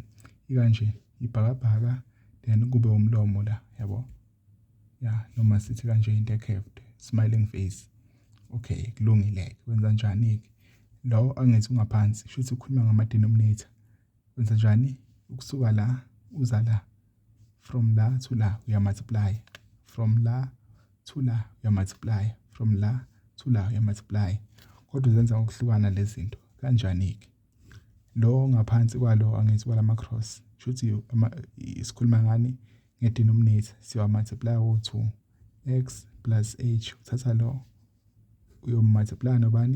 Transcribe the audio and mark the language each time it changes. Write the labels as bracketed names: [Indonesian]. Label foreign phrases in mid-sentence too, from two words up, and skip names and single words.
[Zulu] Ikanje ibhakabhaka then kube umlomo la, yabo. Noma sithi kanje into e- [English] curved, smiling face. [Zulu] Okay, kulungile. Wenza njani-ke? Lo angithi ungaphansi kusho ukuthi ukhuluma ngama-denominator. Wenza njani? Ukusuka la uza la, from la to la uyamultiply, from la to la uyamultiply, from la to la uyamultiply. Kodwa uzenza ngokuhlukana lezi zinto. Kanjani-ke? Lo ngaphansi kwalo angithi kwalama-cross kusho ukuthi sikhuluma ngani? Nge-denominator siwa-multiply wo-2 x plus h. Uthatha lo uyomultiply nobani?